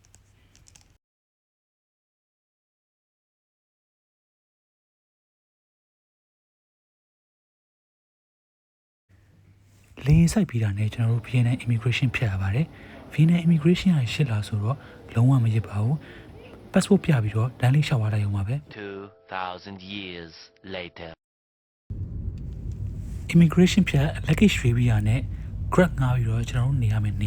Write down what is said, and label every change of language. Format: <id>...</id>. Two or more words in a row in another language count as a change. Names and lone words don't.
<my>လေစိုက်ပြီးတာနဲ့ကျွန်တော်တို့ VN immigration ဖြတ်ရပါတယ် VN immigration ရရှစ်လာဆိုတော့လုံးဝမရစ်ပါဘူး passport ပြပြီးတော့လမ်းလေးလျှောက်သွားလိုက်ရုံပါပဲ</my> <en>2,000 years later.</en> <my>immigration ဖြတ် luggage ရွေးပြီးရနဲ့ grab ငှားပြီးတော့ကျွန်တော်တို့နေရမယ့်နေ</my>